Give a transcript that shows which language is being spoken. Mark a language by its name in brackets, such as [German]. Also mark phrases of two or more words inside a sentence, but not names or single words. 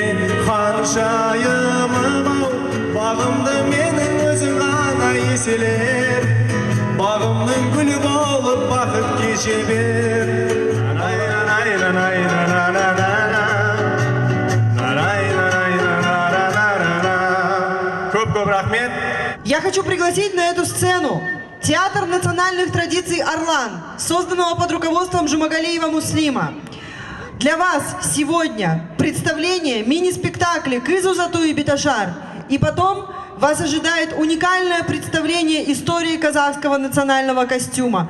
[Kazakh] Қаншайым амал, бағымды менің өзің ғана еселер. Бағымның гүлі болып бақыт кеше бер. Көп-көп рахмет. [Russian] Я хочу пригласить на эту сцену Театр национальных традиций «Орлан», созданного под руководством Жумагалиева Муслима. Для вас сегодня представление мини-спектакля «Кызу Зату и Биташар». И потом вас ожидает уникальное представление истории казахского национального костюма.